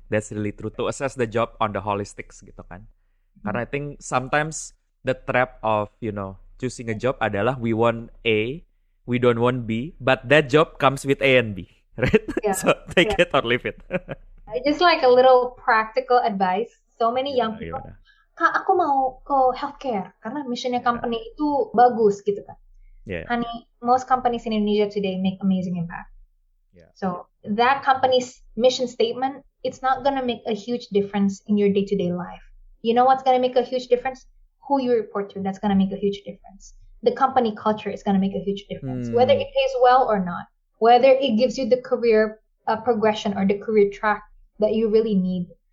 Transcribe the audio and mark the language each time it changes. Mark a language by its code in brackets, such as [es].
[en] That's really true to assess the job on the holistics [id] gitu kan. Karena [en] I think sometimes the trap of, choosing a job [id] adalah [en] we want A, we don't want B, but that job comes with A and B, right? Yeah. So take it or leave it. Just like a little practical advice. So many young people, [id] Kak, aku mau ke healthcare karena missionnya company itu bagus gitu kan. [en] Yeah. Honey, most companies in Indonesia today make amazing impact. Yeah. So that company's mission statement, it's not going to make a huge difference in your day-to-day life. You know what's going to make a huge difference? Who you report to, that's going to make a huge difference. The company culture is going to make a huge difference, whether it pays well or not, whether it gives you the career progression or the career track that you really need.